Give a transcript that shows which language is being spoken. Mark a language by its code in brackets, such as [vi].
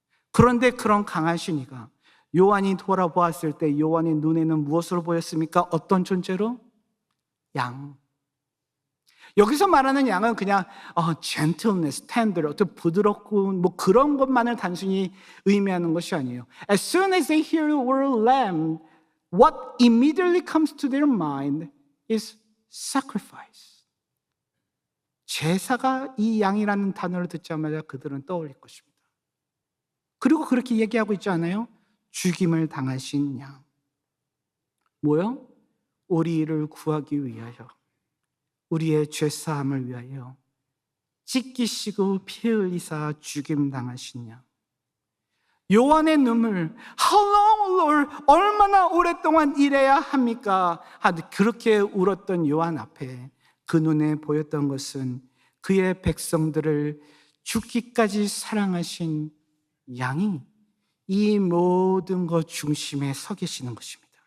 [ko] 그런데 그런 강하신 이가 요한이 돌아보았을 때 요한의 눈에는 무엇으로 보였습니까? 어떤 존재로? 양. 여기서 말하는 양은 그냥 gentleness, tender, 어떤 부드럽고 뭐 그런 것만을 단순히 의미하는 것이 아니에요. [en] As soon as they hear the word lamb, what immediately comes to their mind is sacrifice. [ko] 제사가 이 양이라는 단어를 듣자마자 그들은 떠올릴 것입니다. 그리고 그렇게 얘기하고 있지 않아요? 죽임을 당하신 양. 뭐요? 우리를 구하기 위하여, 우리의 죄사함을 위하여 찢기시고 피 흘리사 죽임 당하신 양. 요한의 눈물, [en] How long, Lord? [ko] 얼마나 오랫동안 이래야 합니까? 그렇게 울었던 요한 앞에 그 눈에 보였던 것은 그의 백성들을 죽기까지 사랑하신 양이 이 모든 것 중심에 서 계시는 것입니다.